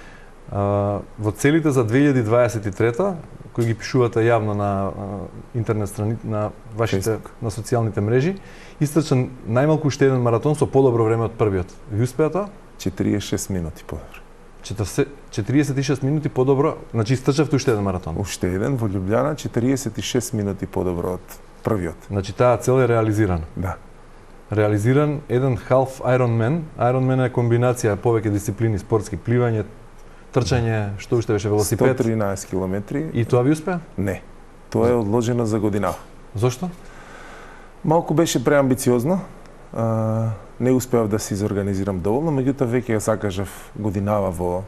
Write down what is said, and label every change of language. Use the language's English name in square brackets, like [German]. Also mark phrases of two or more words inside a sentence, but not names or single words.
[Macedonian] Во целите за 2023 кои ги пишувате јавно на интернет страниците на вашите на социјалните мрежи, истрчан најмалку уште еден маратон со подобро време од првиот. Ви успеа тоа? 46 минути подобро. 46 минути подобро, значи истрчавте уште еден маратон. Уште еден во Љубљана, 46 минути подобро од првиот. Значи таа цел е реализирана. Да. Реализиран еден half Ironman. Ironman е комбинација повеќе дисциплини, спортски, пливање, трчање, што уште беше, велосипед? 113 километри. И тоа ви успеа? Не. Тоа е одложено за година. Зошто? Малку беше преамбициозно. Не успеав да се изорганизирам доволно, меѓутоа веќе ја закажав годинава во...